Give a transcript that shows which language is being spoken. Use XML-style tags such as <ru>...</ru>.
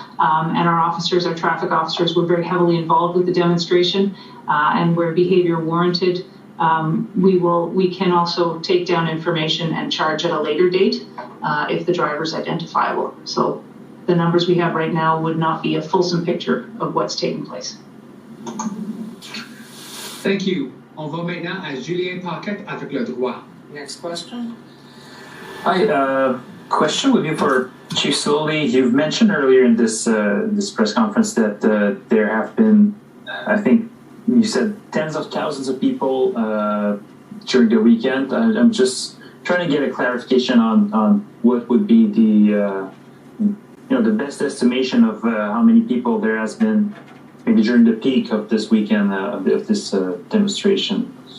<en>And our officers, our traffic officers, were very heavily involved with the demonstration, and where behavior warranted, we can also take down information and charge at a later date if the driver is identifiable. So the numbers we have right now would not be a fulsome picture of what's taking place. Thank you.</en> <fr>On va maintenant à Julien Paquette avec le droit.</fr> <en>Next question. Hi, question would be for Chief Sloly. You've mentioned earlier in this press conference that there have been, I think you said, tens of thousands of people during the weekend. I'm just trying to get a clarification on what would be the the best estimation of how many people there has been maybe during the peak of this weekend of this demonstration.</en>